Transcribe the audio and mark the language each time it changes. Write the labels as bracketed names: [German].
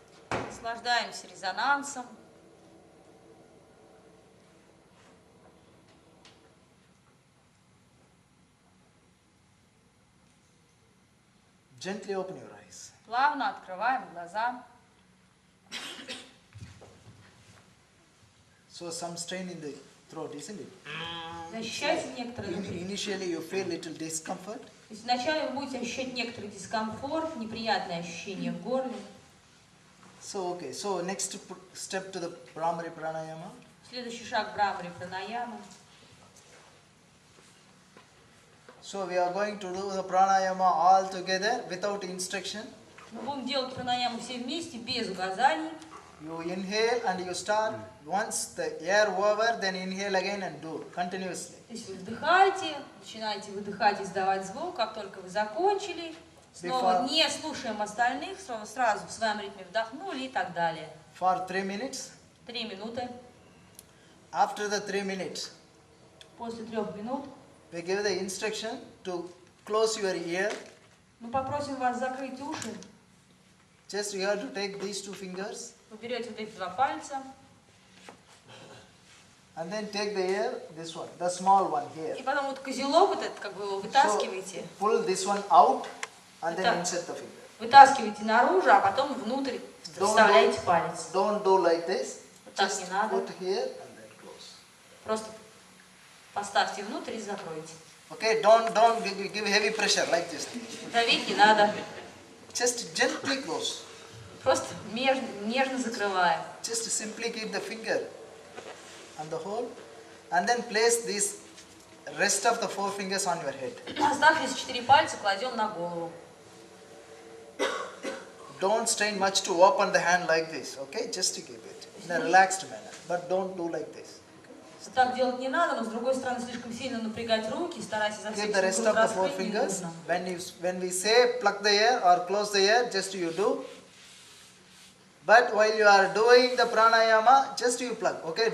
[Russian] Наслаждаемся резонансом. [English] Gently open your eyes. [Russian] Плавно открываем глаза. [English] So some strain in the throat, isn't it? [Russian] Ощущаете некоторые... [English] Initially you feel little discomfort. [Russian] То есть вначале вы будете ощущать некоторый дискомфорт, неприятные ощущения в горле. [English] So okay, so next step to the Brahmari Pranayama. [Russian] Следующий шаг Брамари Пранаямы. [English] So we are going to do the Pranayama all together without instruction. [Russian] Мы будем делать пранаяму все вместе, без указаний. [English] You inhale and you start. Once the air over, then inhale again and do continuously. [Russian] То есть вы вдыхаете, начинаете выдыхать, издавать звук, как только вы закончили, снова не слушаем остальных, сразу в своем ритме вдохнули и так далее. [English] For 3 minutes. [Russian] 3 минуты. [English] After the 3 minutes, [Russian] После 3 минут [English] we give the instruction to close your ear. [Russian] мы попросим вас закрыть уши. [English] Just you have to take these 2 fingers. [Russian] Вы берете вот эти 2 пальца. [English] And then take the ear, this one, the small one here. [Russian] И потом вот козелок вот этот, как бы его вытаскиваете. [English] So pull this one out and then insert the finger. [Russian] Вытаскиваете наружу, а потом внутрь вставляете палец. [English] Don't do like this. [Russian] Вот так не надо. [English] Put here and then close. [Russian] Просто поставьте внутрь и закройте. [English] Okay, don't give heavy pressure like this. [Russian] Давить не надо. [English] Just gently close. [Russian] Просто нежно закрываем. [English] Just simply keep the finger on the hole and then place this rest of the 4 fingers on your head. [Russian] Оставшиеся 4 пальца кладем на голову. [English] Don't strain much to open the hand like this, okay? Just to keep it in a relaxed manner, but don't do like this. [Russian] Так делать не надо, но с другой стороны слишком сильно напрягать руки, старайся за всех сил раскрыть не нужно. [English] When we say pluck the air or close the air, just you do. But while you are doing the pranayama, just you pluck, okay?